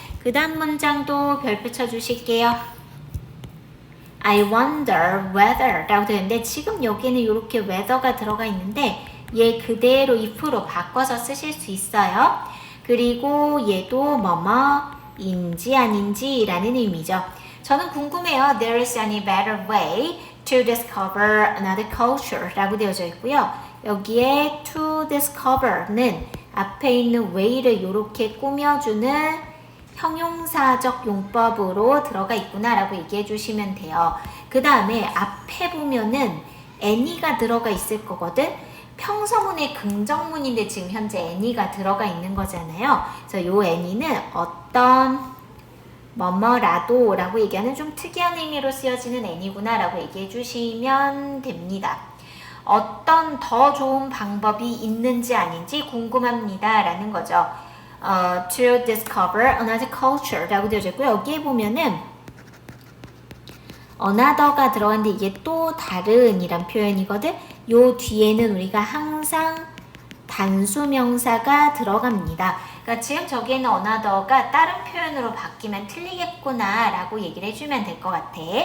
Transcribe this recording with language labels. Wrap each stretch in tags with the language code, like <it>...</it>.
<ko>그 다음 문장도 별표 쳐주실게요.</ko> <en>I wonder whether</en> <ko>라고 되는데 지금 여기에는 이렇게 whether가 들어가 있는데 얘 그대로 if로 바꿔서 쓰실 수 있어요. 그리고 얘도 뭐뭐인지 아닌지 라는 의미죠. 저는 궁금해요.</ko> <en>There is any better way to discover another culture</en> <ko>라고 되어져 있고요. 여기에 to discover는 앞에 있는 way를 이렇게 꾸며주는 형용사적 용법으로 들어가 있구나 라고 얘기해 주시면 돼요. 그 다음에 앞에 보면은 any가 들어가 있을 거거든. 평서문의 긍정문인데 지금 현재 any가 들어가 있는 거잖아요. 그래서 요 any는 어떤 뭐뭐라도 라고 얘기하는 좀 특이한 의미로 쓰여지는 any구나 라고 얘기해 주시면 됩니다. 어떤 더 좋은 방법이 있는지 아닌지 궁금합니다 라는 거죠.</ko> <en>to discover another culture</en> <ko>라고 되어져 있고요. 여기에 보면은 another가 들어갔는데 이게 또 다른 이란 표현이거든. 요 뒤에는 우리가 항상 단수명사가 들어갑니다. 그러니까 지금 저기에는 another가 다른 표현으로 바뀌면 틀리겠구나 라고 얘기를 해주면 될 것 같아.</ko>